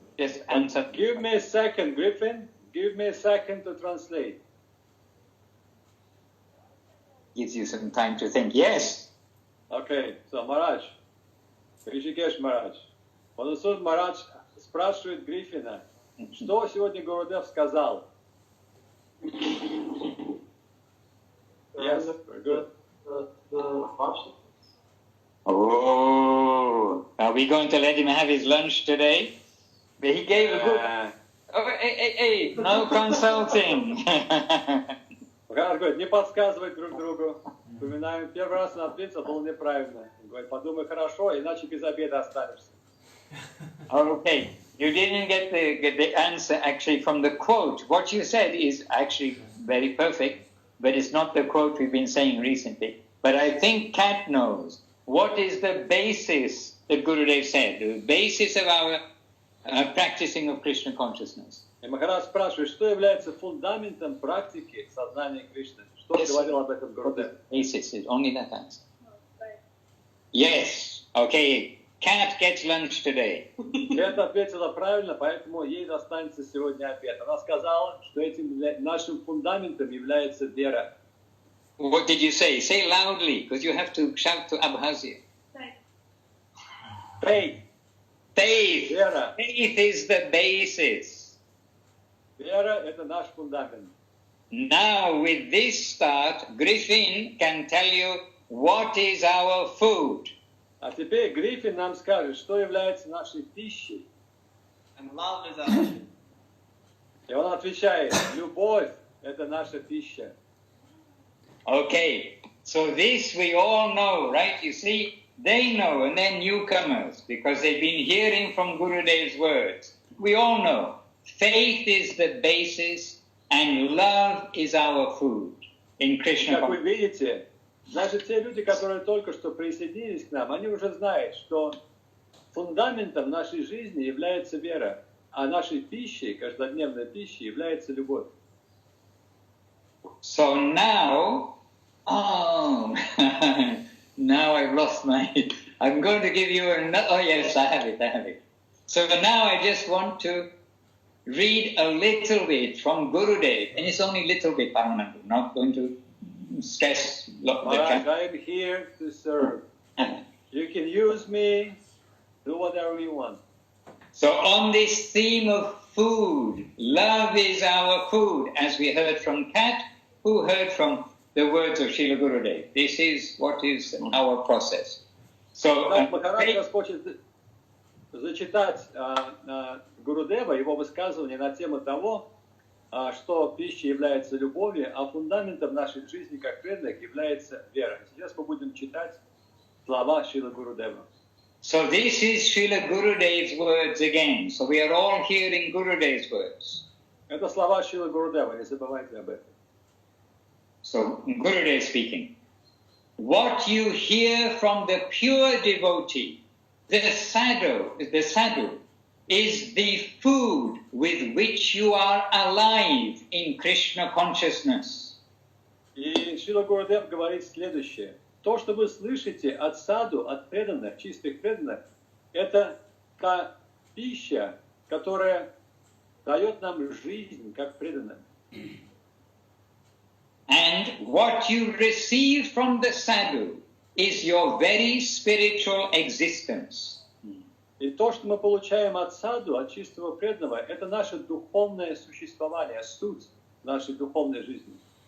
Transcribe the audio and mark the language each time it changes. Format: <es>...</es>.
<en>Just answer. Give me a second, Griffin. Give me a second to translate. Gives you some time to think. Yes. Okay, so Maharaj. Ришикеш Марадж.</en> <ru>Мадхусудан Марадж спрашивает Гриффина, что сегодня Гурудев сказал?</ru> <en>Yes, very good. Oh, are we going to let him have his lunch today? But he gave a good... Oh, hey, no consulting.</en> <ru>Марадж говорит, не подсказывать друг другу. Вспоминаем, первый раз он ответил, было неправильно. Он говорит, подумай хорошо, иначе без обеда останешься.</ru> <en>Okay, you didn't get the answer actually from the quote. What you said is actually very perfect, but it's not the quote we've been saying recently. But I think Kat knows. What is the basis that Gurudev said, the basis of our practicing of Krishna consciousness?</en> <ru>И Махарадж спрашивает, что является фундаментом практики сознания Кришны? Что говорил об этом Гурудев?</ru> <en>Basis is only that answer. Yes, okay. Kat gets lunch today.</en> <ru>Кэт ответила правильно, поэтому ей достанется сегодня обед. Она сказала, что этим нашим фундаментом является вера.</ru> <en>What did you say? Say loudly, because you have to shout to Abhazya. Faith. Faith.</en> <ru>Вера.</ru> <en>Faith is the basis.</en> <ru>Вера – это наш фундамент.</ru> <en>now with this start, Griffin can tell you what is our food.</en> <ru>А теперь Гриффин нам скажет, что является нашей пищей.</ru> <en>And love is our food.</en> <ru>И он отвечает, любовь – это наша пища.</ru> <en>Okay, so this we all know, right? You see, they know, and they're newcomers because they've been hearing from Gurudev's words. We all know, faith is the basis and love is our food in Krishna.</en> <ru>Как вы видите, даже те люди, которые только что присоединились к нам, они уже знают, что фундаментом нашей жизни является вера, а нашей пищей, каждодневной пищей, является любовь.</ru> <en>So now, now I've lost my, I'm going to give you another, oh yes, I have it. So now I just want to read a little bit from Gurudev, and it's only a little bit, Paramananda, I'm not going to stress. Maharaj, I am here to serve. You can use me, do whatever you want. So on this theme of food, love is our food, as we heard from Kat, who heard from the words of Srila Gurudev. This is what is our process. So,</en> <ru>Махарадж хочет зачитать Гурудева, его высказывание на тему того, что пища является любовью, а фундаментом нашей жизни как преданных является вера. Сейчас мы будем читать слова Шрила Гурудева.</ru> <en>So this is Srila Gurudev's words again. So we are all hearing Gurudev's words.</en> <ru>Это слова Шрила Гурудева, не забывайте об этом.</ru> <en>So Gurudev speaking. What you hear from the pure devotee, the sadhu, is the food with which you are alive in Krishna consciousness.</en> <ru>И Шрила Гурудев говорит следующее. То, что вы слышите от саду, от преданных, чистых преданных, это та пища, которая дает нам жизнь как преданным.</ru> <en>And what you receive from the sadhu is your very spiritual existence.</en> <ru>И то, что мы получаем от саду, от чистого преданного, это наше духовное существование, суть нашей духовной жизни.</ru>